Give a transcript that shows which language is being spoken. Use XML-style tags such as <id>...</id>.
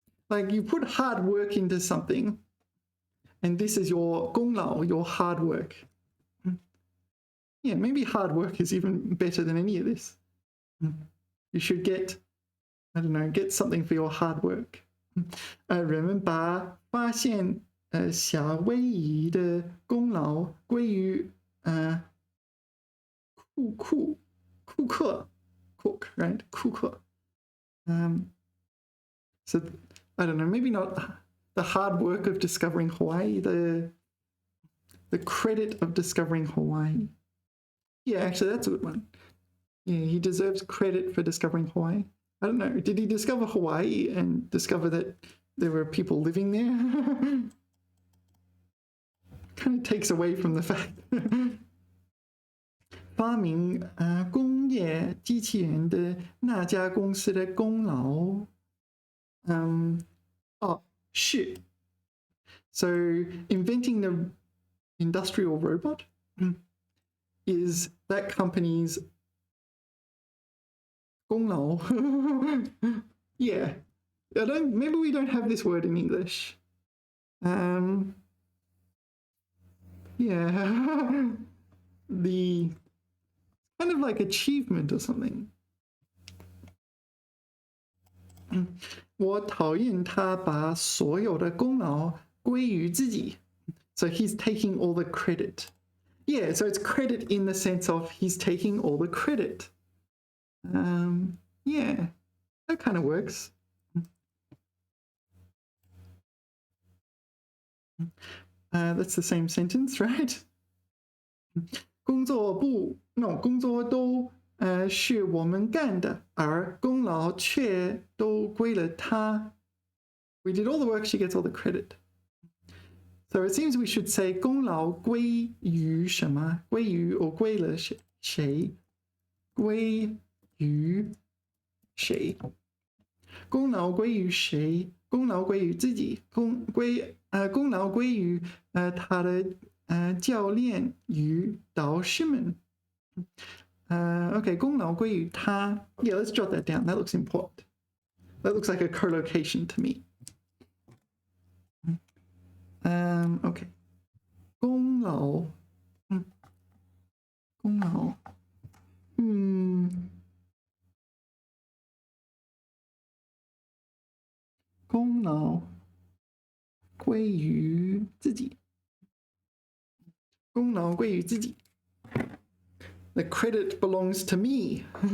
<en>Like you put hard work into something, and this is your 功劳, your hard work. Yeah, maybe hard work is even better than any of this. You should get, I don't know, get something for your hard work.</en> <zh>人们把发现夏威夷的功劳归于库克</zh> <en>cook, right?</en> <zh>库克.</zh> <en>So I don't know, maybe not the hard work of discovering Hawaii, the credit of discovering Hawaii. Yeah, actually that's a good one. Yeah, he deserves credit for discovering Hawaii. I don't know, did he discover Hawaii and discover that there were people living there? Kind of takes away from the fact.</en> <zh>发明工业机器人的那家公司的功劳，是.</zh> <en>So inventing the industrial robot is that company's 功劳. Yeah, maybe we don't have this word in English. Yeah, the kind of like achievement or something.</en> <zh>我讨厌他把所有的功劳归于自己.</zh> <en>So he's taking all the credit. Yeah, so it's credit in the sense of he's taking all the credit. Yeah, that kind of works. That's the same sentence, right?</en> <zh>工作都是我们干的，而功劳却都归了他.</zh> <en>We did all the work, she gets all the credit. So it seems we should say</en> <zh>功劳归于什么？归于 or 归了谁？归于谁？功劳归于谁？功劳归于自己，功劳归于他的教练与导师们。</zh> <en>Okay,</en> <zh>功劳归于他.</zh> <en>Yeah, let's jot that down. That looks important. That looks like a collocation to me.</en> <zh>OK， 功劳，功劳，功劳归于自己，功劳归于自己。</zh> <en>The credit belongs to me.</en>